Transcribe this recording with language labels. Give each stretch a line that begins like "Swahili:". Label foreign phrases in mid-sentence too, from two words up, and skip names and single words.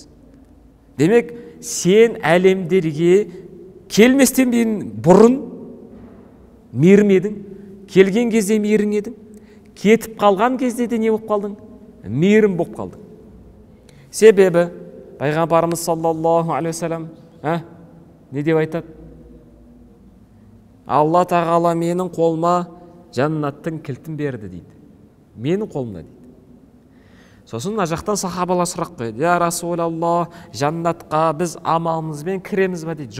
Kazakh: Демек, сен әлемдерге келместен бұрын мейірім едің, келген кезде мейірім едің, кетіп қалған кезде де не болып қалдың? Мейірім болып қалдың. Себебі пайғамбарымыз
Arabic: صلى الله عليه وسلم
Kazakh: не деп айтады? Алла тағала менің қолыма жаннаттың кілтін берді дейді. Менің қолымда дейді. Сосын мына жақтан сахабалар сұрақ қойды:
Arabic: يا رسول الله,
Kazakh: жаннатқа біз амалымызбен кіреміз ба дейді.